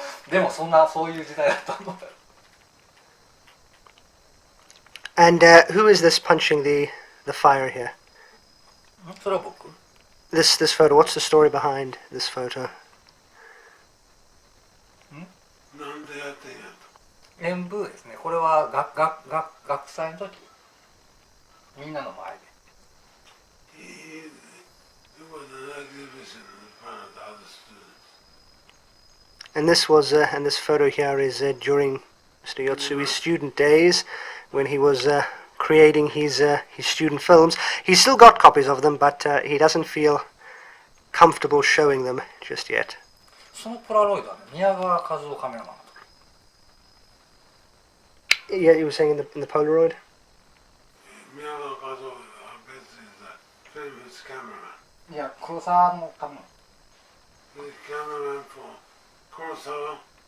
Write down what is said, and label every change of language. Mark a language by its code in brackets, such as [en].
[ja] でもそういう時代だと思う。 [en] And who is this punching the fire here? [ja] それは僕。 [en] This photo. What's the story behind this photo? [ja] なんでやってんやと。演舞ですね。これは学祭の時。みんなの前で。 [en] It was an exhibition in front of the other students. And this photo here is during Mr. Yotsui's student days, when he was creating his student films. He's still got copies of them, but he doesn't feel comfortable showing them just yet. [ja] そのポラロイドはね、宮川和夫カメラマン。 [en] Yeah, you were saying in the Polaroid? Miyamoto Kazuo is a famous cameraman. [ja] いや、黒沢のカメラ。 [en] He's a cameraman for Kurosawa.